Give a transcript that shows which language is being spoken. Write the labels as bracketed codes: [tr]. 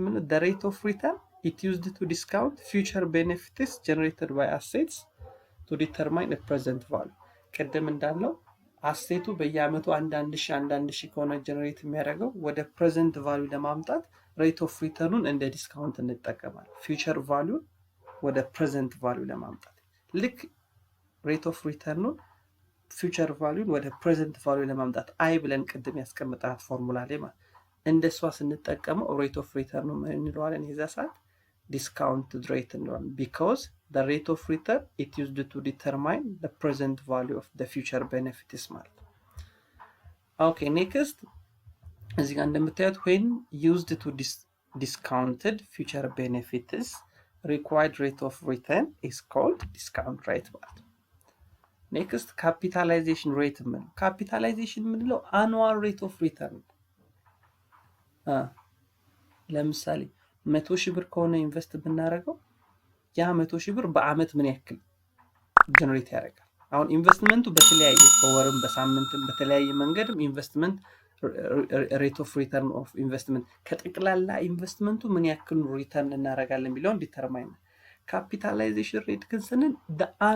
[en] the rate of return it used to discount future benefits generated by assets to determine a present value። [am] ቀደም እንዳለው አሴቱ በየአመቱ አንዳንድ ሺህ ከሆነ ጀነሬት የሚያደርገው ወደ ፕሬዘንት ቫልዩ ለማምጣት ሬት ኦፍ ሪተርኑን እንደ ዲስካውንት እንጠቀማለን። ፊውቸር ቫልዩን ወደ ፕሬዘንት ቫልዩ ለማምጣት ልክ ሬት ኦፍ ሪተርኑን ፊውቸር ቫልዩን ወደ ፕሬዘንት ቫልዩ ለማምጣት አይ ብለን ቅድም ያስቀምጣት ፎርሙላ ላይ ማለት እንደሷ ስንጠቀመው ሬት ኦፍ ሪተርኑ ምን እንለዋለን? የዛ ሰዓት ዲስካውንትድ ሬት እንለዋለን። [en] because the rate of return it used to determine the present value of the future benefits ማለት ነው። [am] ኦኬ ኔክስት እዚህ ጋር እንደምታዩት [en] when used to discounted future benefits required rate of return is called discount rate [am] ማለት ነው። ኔክስት ካፒታላይዜሽን ሬት የምንለው annual rate of return ለምሳሌ 100,000 ብር ከሆነ ኢንቨስት ብናደርገው ያ 100,000 ብር በአመት ምን ያክል ጀነሬት ያደርጋል? አሁን ኢንቨስትመንቱ በተለያየ በወርም በሳምንትም በተለያየ መንገድም ኢንቨስትመንት ሬት ኦፍ ሪተርን ኦፍ ኢንቨስትመንት ከጠቅላላ ኢንቨስትመንቱ ምን ያክል ሪተርን እናደርጋለን የሚለውን ዲተርማይን። ካፒታላይዜሽን ሬት ግን ስንል the